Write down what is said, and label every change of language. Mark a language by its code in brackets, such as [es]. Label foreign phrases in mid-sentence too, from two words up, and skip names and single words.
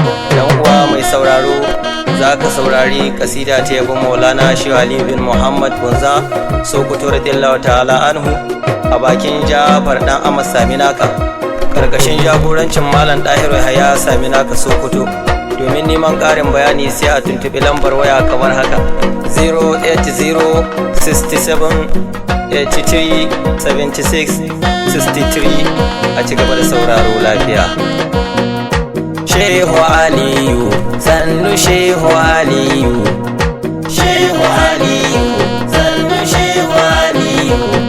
[ha] Dan uwa mai sauraro, za ka saurari kasida ta yabon Maulana Shehu Ali bin Muhammad Bunza Sokoto [ar] رضي الله تعالى عنه [ha] a bakin Jafar Dan Ahmad Saminaka, karkashin jagorancin Malam Dahiru Yahaya Saminaka Sokoto. Domin neman ƙarin bayani sai a tuntuɓi lambar waya kamar haka: [en] zero eight zero six seven eight three seventy six sixty three. [ha] A ci gaba da sauraro lafiya. Shehu Aliyu, sannu Shehu Aliyu. Shehu Aliyu, sannu Shehu Aliyu.